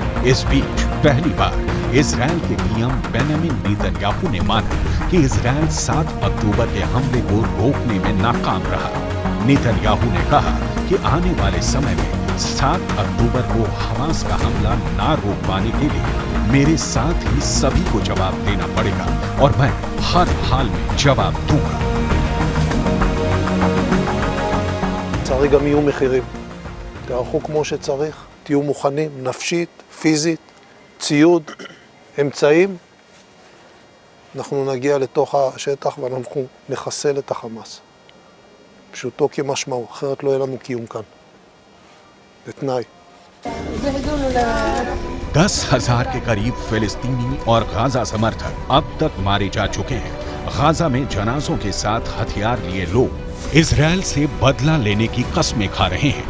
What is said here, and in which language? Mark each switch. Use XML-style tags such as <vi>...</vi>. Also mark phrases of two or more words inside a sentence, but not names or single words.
<hi>इस बीच पहली बार इजरायल के पीएम बेंजामिन नेतन्याहू ने माना कि इजरायल 7 अक्टूबर के हमले को रोकने में नाकाम रहा। नेतन्याहू ने कहा कि आने वाले समय में 7 अक्टूबर को हमास का हमला ना रोक पाने के लिए मेरे साथ ही सभी को जवाब देना पड़ेगा और मैं हर हाल में जवाब दूंगा।</hi> <he>לצערי גם יהיו מחירים. תערכו כמו שצריך, תהיו מוכנים, נפשית, פיזית, ציוד, אמצעים. אנחנו נגיע לתוך השטח ואנחנו נחסל את החמאס. פשוטו כמשמעו, אחרת לא יהיה לנו קיום כאן. בתנאי.</he> <hi>10,000 के करीब फिलिस्तीनी और गाजा समर्थक अब तक मारे जा चुके हैं। गाजा में जनाजों के साथ हथियार लिए लोग इजरायल से बदला लेने की कस्में खा रहे हैं।</hi>